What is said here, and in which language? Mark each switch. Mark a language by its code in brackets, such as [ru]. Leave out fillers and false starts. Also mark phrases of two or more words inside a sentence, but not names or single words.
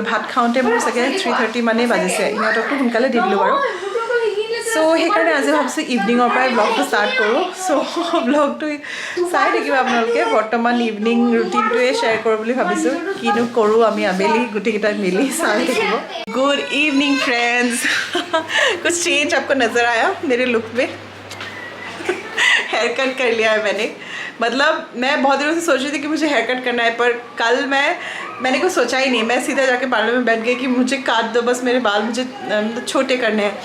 [as] ভাত খাওঁতে মোৰ চাগে 3:30 মানেই বাজিছে। ইহঁতকতো সোনকালে দি দিলোঁ বাৰু। চ' সেইকাৰণে আজি ভাবিছোঁ ইভিনিঙৰ পৰাই ব্লগটো ষ্টাৰ্ট কৰোঁ। চ' ব্লগটো চাই থাকিব আপোনালোকে। বৰ্তমান ইভিনিং ৰুটিনটোৱে শ্বেয়াৰ কৰোঁ বুলি ভাবিছোঁ। কিনো কৰোঁ আমি আবেলি গোটেইকেইটাই মিলি চাই থাকিব। [en] good evening friends. [hi] कुछ चेंज आपको नज़र आया मेरे लुक में? [en] hair cut [hi] कर लिया है मैंने। मतलब मैं बहुत दिनों से सोच रही थी कि मुझे [en] hair cut [hi] करना है, पर कल मैंने कुछ सोचा ही नहीं। मैं सीधा जाके पार्लर में बैठ गई कि मुझे काट दो बस, मेरे बाल मुझे छोटे करने हैं।